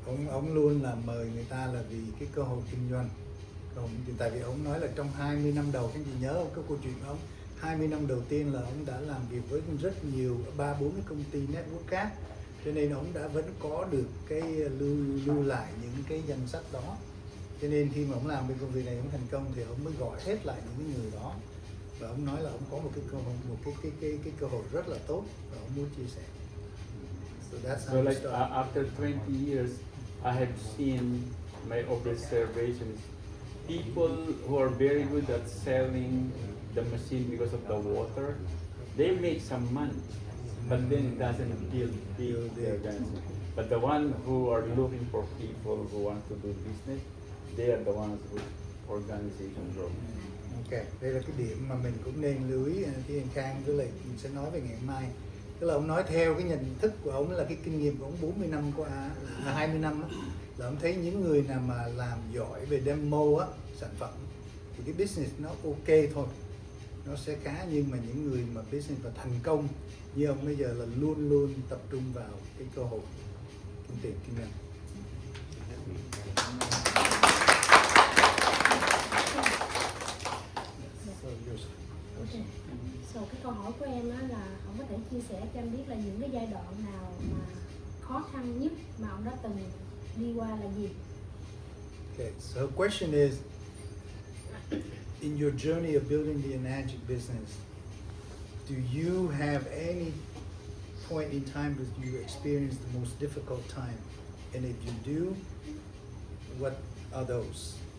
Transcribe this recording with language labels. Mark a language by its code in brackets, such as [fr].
[vi] Ông luôn là mời người ta là vì cái cơ hội kinh doanh. Tại vì ông nói là trong 20 năm đầu, các chị nhớ không, cái câu chuyện của ông 20 năm đầu tiên là ông đã làm việc với rất nhiều 3-4 cái công ty network khác, cho nên ông đã vẫn có được cái lưu lại những cái danh sách đó. Cho nên khi mà ông làm bên công việc này ông thành công thì ông mới gọi hết lại những cái người đó, và ông nói là ông có một cái cơ hội, cái cơ hội rất là tốt và ông muốn chia sẻ. [en] So that's how So you like start. after 20 years, I have seen my observations. People who are very good at selling the machine because of the water, they make some money, but then it doesn't build the organization. But the one who are looking for people who want to do business, they are the ones who organization grow. [vi] Ok, đây là cái điểm mà mình cũng nên lưu ý khi anh Khang với lại mình sẽ nói về ngày mai. Tức là ông nói theo cái nhận thức của ông là cái kinh nghiệm của ông 40 năm qua, 20 năm á, là ông thấy những người nào mà làm giỏi về demo á, sản phẩm thì cái business nó ok thôi, nó sẽ khá, nhưng mà những người mà business và thành công như ông bây giờ là luôn luôn tập trung vào cái cơ hội kinh tiền kinh doanh. [en] Ok. [vi] So cái câu hỏi của em á là ông có thể chia sẻ cho em biết là những cái giai đoạn nào mà khó khăn nhất mà ông đã từng đi qua là gì? [en] Okay, so her question is, in your journey of building the Enagic business, do you have any point in time that you experienced the most difficult time? And if you do, what are those?